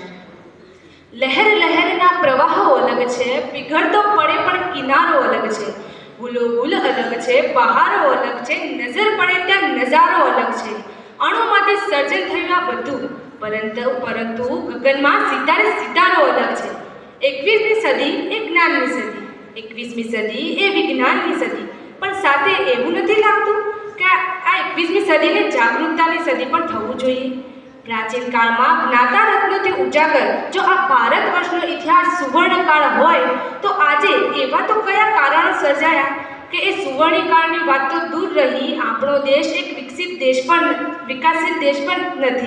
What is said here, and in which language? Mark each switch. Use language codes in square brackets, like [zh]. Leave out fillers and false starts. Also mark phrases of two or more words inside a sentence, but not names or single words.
[gu] લહેર લહેરના પ્રવાહો અલગ છે, પીગળતો પડે પણ કિનારો અલગ છે, ગુલો ગુલ અલગ છે, બહારો અલગ છે, નજર પડે ત્યાં નજારો અલગ છે। અણુમાંથી સર્જન થયું આ બધું, પરંતુ ગગનમાં સિતારે સિતારો અલગ છે। 21મી સદી એ જ્ઞાનની સદી, 21મી સદી એ વિજ્ઞાનની સદી, પણ સાથે એવું નથી લાગતું કે આ 21મી સદીને જાગૃતતાની સદી પણ થવું જોઈએ। પ્રાચીન કાળમાં જ્ઞાતા રત્નોથી ઉજાગર જો આ ભારત વર્ષનો ઇતિહાસ સુવર્ણકાળ હોય તો આજે એવા તો કયા કારણો સર્જાયા કે એ સુવર્ણકાળની વાત તો દૂર રહી, આપણો દેશ એક વિકસિત દેશ પણ નથી।